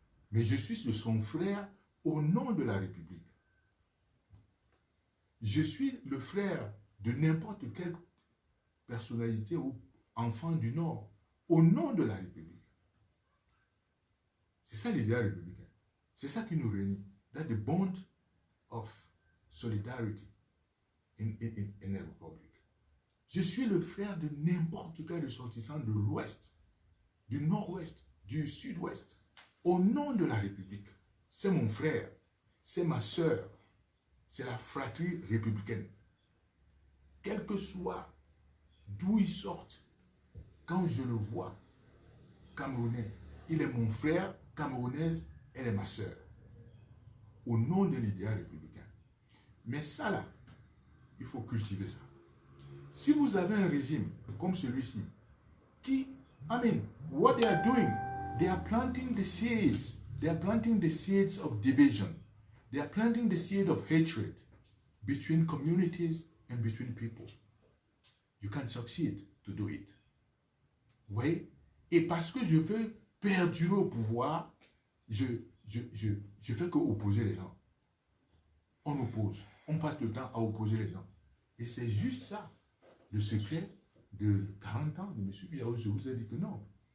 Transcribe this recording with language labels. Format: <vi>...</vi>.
<fr>Mais je suis son frère au nom de la République. Je suis le frère de n'importe quelle personnalité ou enfant du Nord, au nom de la République. C'est ça l'idéal républicain. C'est ça qui nous réunit.</fr> <en>That's the bond of solidarity in a republic.</en> <fr>Je suis le frère de n'importe quel ressortissant de l'Ouest, du Nord-Ouest, du Sud-Ouest, au nom de la République. C'est mon frère, c'est ma sœur, c'est la fratrie républicaine. Quel que soit d'où ils sortent, quand je le vois, Camerounais, il est mon frère, Camerounaise, elle est ma sœur. Au nom de l'idéal républicain. Mais ça là, il faut cultiver ça. Si vous avez un régime comme celui-ci, qui,</fr> <en>what they are doing, they are planting the seeds. They are planting the seeds of division. They are planting the seed of hatred between communities and between people. You can succeed to do it.</en> <fr>Oui, et parce que je veux perdurer au pouvoir, je fais que opposer les gens. On oppose. On passe le temps à opposer les gens. Et c'est juste ça, le secret de 40 ans de M. Biao. Je vous ai dit que non.</fr>